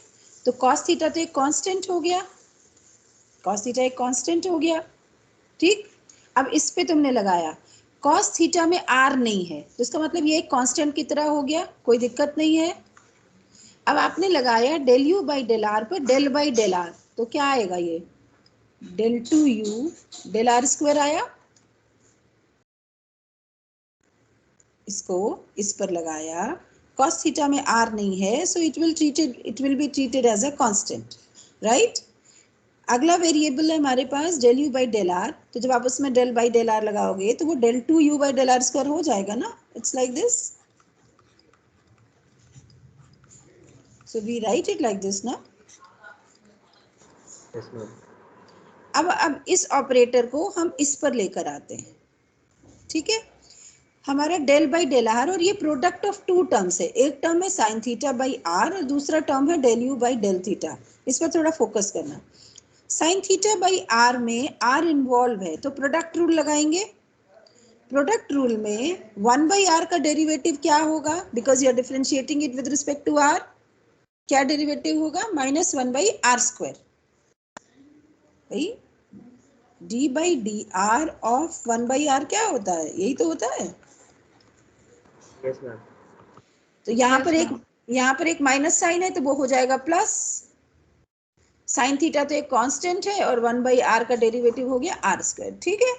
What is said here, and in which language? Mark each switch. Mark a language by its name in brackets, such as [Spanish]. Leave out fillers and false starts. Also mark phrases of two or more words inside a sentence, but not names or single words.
[Hindi] तो [English] cos theta [Hindi] तो एक कांस्टेंट हो गया, [English] cos theta [Hindi] एक कांस्टेंट हो गया, ठीक? अब इस पे तुमने लगाया [English] cos theta [Hindi] में r नहीं है, तो इसका मतलब ये एक कांस्टेंट की तरह हो गया, कोई दिक्कत नहीं है। अब आपने लगाया [English] del u by del r [Hindi] पर [English] del by del r, [Hindi] तो क्या आएगा? ये [English] del 2u del r square [Hindi] आया, इसको इस पर लगाया, [English] cos theta [Hindi] में r नहीं है, [English] so it will be treated as a constant, right? [Hindi] अगला वेरिएबल है हमारे पास [English] del u by del r, [Hindi] तो जब आप उसमें [English] del by del r [Hindi] लगाओगे तो वो [English] del 2u by del r square [Hindi] हो जाएगा ना, [English] it's like this. So we write it like this ना. Yes, ma'am. [Hindi] अब इस ऑपरेटर को हम इस पर लेकर आते हैं, ठीक है? हमारा [English] del by del r, [Hindi] और ये [English] product of two terms [Hindi] है, एक टर्म है [English] sine theta by r [Hindi] और दूसरा टर्म है [English] del u by del theta. [Hindi] इस पर थोड़ा फोकस करना. [English] sine theta by r [Hindi] में आर इन्वॉल्व है, तो [English] product rule [Hindi] लगाएंगे. [English] product rule [Hindi] में [English] 1 by r [Hindi] का डेरिवेटिव क्या होगा, [English] because you are differentiating it with respect to r. [Hindi] क्या डेरिवेटिव होगा, [English] -1 by r square. [Hindi] भाई [English] d by d r of 1 by r [Hindi] क्या होता है, यही तो होता है. [English] Yes, ma'am. [Hindi] तो यहाँ [English] Yes, [Hindi] पर [English] ma'am. [Hindi] यहाँ पर एक [English] minus sign [Hindi] है, तो वो हो जाएगा प्लस. साइन थीटा तो एक कांस्टेंट है और [English] 1 by r [Hindi] का डेरिवेटिव हो गया [English] r square, [Hindi] ठीक है.